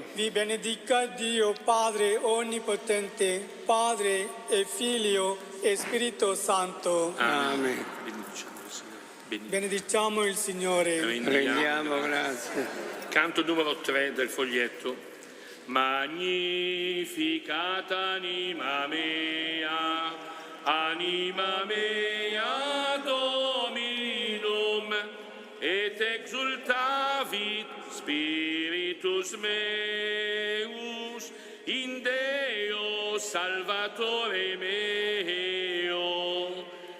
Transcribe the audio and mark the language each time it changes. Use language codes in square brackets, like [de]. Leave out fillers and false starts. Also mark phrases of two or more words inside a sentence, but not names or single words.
[it] Vi benedica Dio Padre Onnipotente, Padre e Figlio e Spirito Santo. Amen. Benediciamo il Signore. Prendiamo grazie. Canto numero 3 del foglietto. [la] Magnificat anima mea Dominum, et exultavit spiritus meus in Deo Salvatore meo.